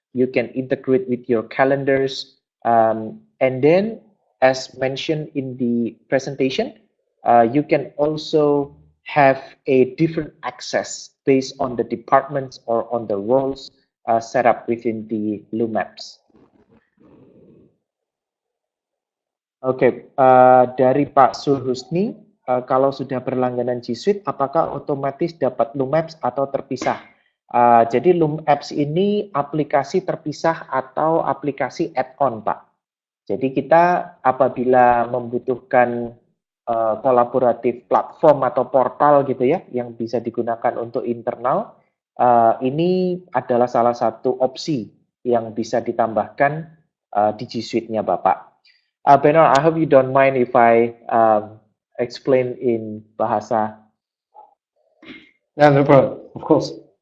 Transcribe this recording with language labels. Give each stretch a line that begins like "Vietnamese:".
English: You can integrate with your calendars, and then, as mentioned in the presentation, you can also have a different access based on the departments or on the roles set up within the LumApps.
Indonesian: Oke, dari Pak Surhusni, kalau sudah berlangganan G Suite, apakah otomatis dapat LumApps atau terpisah? Jadi LumApps ini aplikasi terpisah atau aplikasi add-on, Pak. Jadi kita apabila membutuhkan kolaboratif platform atau portal gitu ya, yang bisa digunakan untuk internal, ini adalah salah satu opsi yang bisa ditambahkan di G Suite-nya Bapak.
English: Benor, I hope you don't mind if I explain in bahasa. Yeah, no problem, of course.